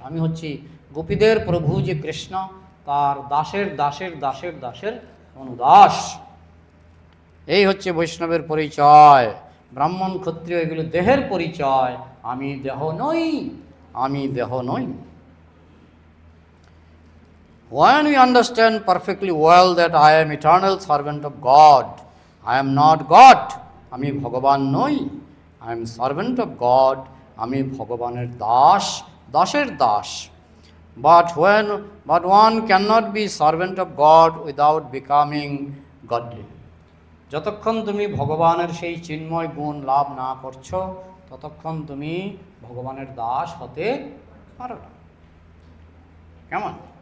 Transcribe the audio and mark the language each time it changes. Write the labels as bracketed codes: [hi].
[bn] আমি হচ্ছি গোপীদের প্রভু যে কৃষ্ণ, তার দাসের অনুদাস। এই হচ্ছে বৈষ্ণবের পরিচয়। ব্রাহ্মণ ক্ষত্রিয় এগুলো দেহের পরিচয়, আমি দেহ নই। [en] When we understand perfectly well that I am eternal servant of God, I am not God, [bn] আমি ভগবান নই, [en] I am servant of God, [bn] আমি ভগবানের দাসের Das. [en] But one cannot be servant of God without becoming godly. [bn] যতক্ষণ তুমি ভগবানের সেই চিন্ময় গুণ লাভ না করছো, ততক্ষণ তুমি ভগবানের দাস হতে পারো না। কেমন?